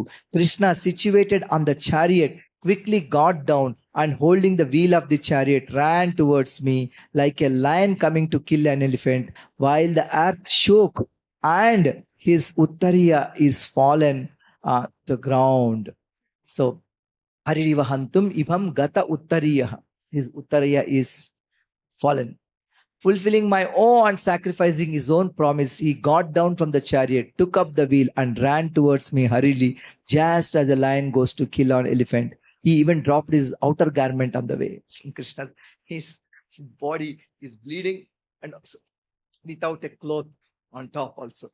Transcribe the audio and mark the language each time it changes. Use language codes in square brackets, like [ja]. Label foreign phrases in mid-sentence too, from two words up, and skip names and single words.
[en] Krishna, situated on the chariot, quickly got down and holding the wheel of the chariot ran towards me like a lion coming to kill an elephant, while the earth shook and his uttariya is fallen to ground. So, [sa] Haririvahantum ibham gata uttariya. [en] His uttariya is fallen. Fulfilling my oath and sacrificing his own promise, he got down from the chariot, took up the wheel and ran towards me hurriedly, just as a lion goes to kill an elephant. He even dropped his outer garment on the way. Krishna, his body is bleeding and also without a cloth on top also.